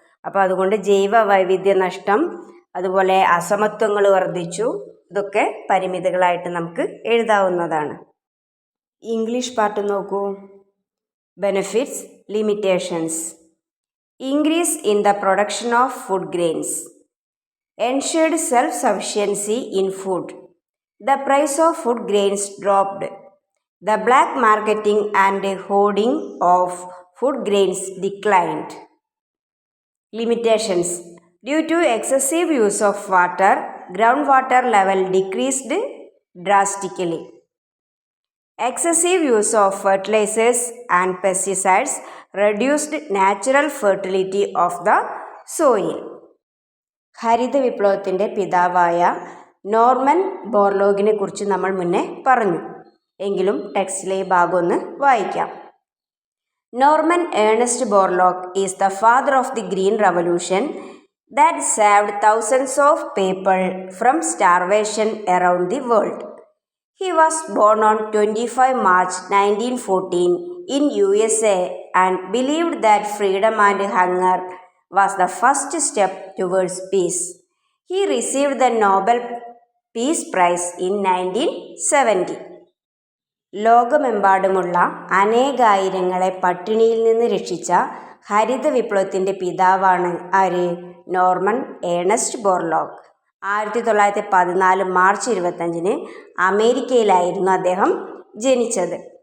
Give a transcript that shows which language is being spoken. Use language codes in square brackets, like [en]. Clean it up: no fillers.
[ml] അപ്പോൾ അതുകൊണ്ട് ജൈവ വൈവിധ്യ നഷ്ടം, അതുപോലെ അസമത്വങ്ങൾ വർദ്ധിച്ചു. ഇതൊക്കെ പരിമിതികളായിട്ട് നമുക്ക് എഴുതാവുന്നതാണ്. ഇംഗ്ലീഷ് പാർട്ട് നോക്കൂ. [en] Benefits, limitations. Increase in the production of food grains. ensured self-sufficiency in food. The price of food grains dropped. The black marketing and hoarding of food grains declined. Limitations. Due to excessive use of water, groundwater level decreased drastically. Excessive use of fertilizers and pesticides reduced natural fertility of the soil. [ml] ഹരിത വിപ്ലവത്തിൻ്റെ പിതാവായ Norman ബോർലോഗിനെ കുറിച്ച് നമ്മൾ മുന്നേ പറഞ്ഞു. എങ്കിലും ടെക്സ്റ്റിലെ ഈ ഭാഗം ഒന്ന് വായിക്കാം. [en] Norman Ernest Borlaug is the father of the green revolution that saved thousands of people from starvation around the world. He was born on 25 March 1914 in USA and believed that freedom and hunger was the first step towards peace. He received the Nobel Peace Prize in 1970. [ml] ലോകമെമ്പാടുമുള്ള അനേകായിരങ്ങളെ പട്ടിണിയിൽ നിന്ന് രക്ഷിച്ച ഹരിത വിപ്ലവത്തിൻ്റെ പിതാവാണ് ആര്? Norman Ernest Borlaug. 1914 March 25 അമേരിക്കയിലായിരുന്നു അദ്ദേഹം ജനിച്ചത്.